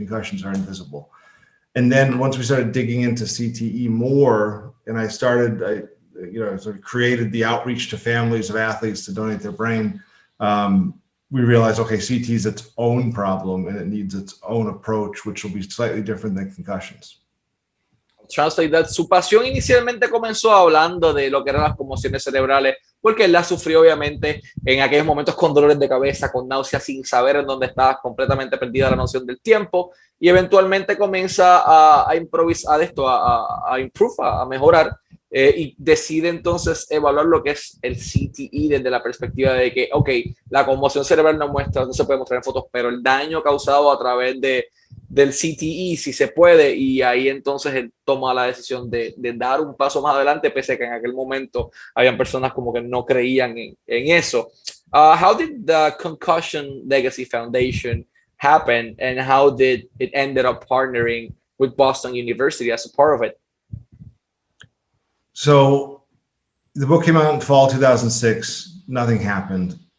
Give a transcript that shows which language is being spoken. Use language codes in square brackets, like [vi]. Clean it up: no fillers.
[en] Concussions are invisible. And then once we started digging into CTE more, and I sort of created the outreach to families of athletes to donate their brain, we realized, okay, CT is its own problem and it needs its own approach, which will be slightly different than concussions. Translate that. [es] Su pasión inicialmente comenzó hablando de lo que eran las conmociones cerebrales, porque él las sufrió obviamente en aquellos momentos con dolores de cabeza, con náuseas, sin saber en dónde estaba, completamente perdida la noción del tiempo, y eventualmente comienza a improvisar esto, a improve, a mejorar, y decide entonces evaluar lo que es el CTE desde la perspectiva de que, ok, la conmoción cerebral no se puede mostrar en fotos, pero el daño causado a través del CTE sí se puede, y ahí entonces él toma la decisión de dar un paso más adelante, pese a que en aquel momento habían personas como que no creían en eso. [en] How did the Concussion Legacy Foundation happen, and how did it ended up partnering with Boston University as a part of it? So the book came out in fall 2006. Nothing happened.